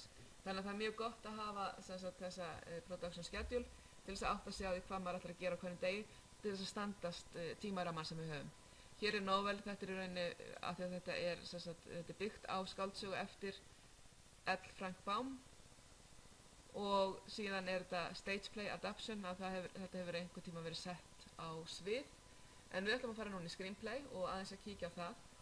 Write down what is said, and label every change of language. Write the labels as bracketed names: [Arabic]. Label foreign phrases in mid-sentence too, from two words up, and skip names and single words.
[Icelandic] Þannig að það er mjög gott að hafa þessa [English] production schedule [Icelandic] til þess að átta sig á því hvað maður ætlar að gera á hverjum degi til þess að standast tímarammann sem við höfum. Hér er Novel, þetta er í rauninni af því að þetta er byggt á skáldsögu eftir L. Frank Baum og síðan er þetta [English] stage play adaptation, [Icelandic] að þetta hefur einhvern tíma verið sett á svið. En við ætlum að fara núna í screenplay og aðeins að kíkja á það.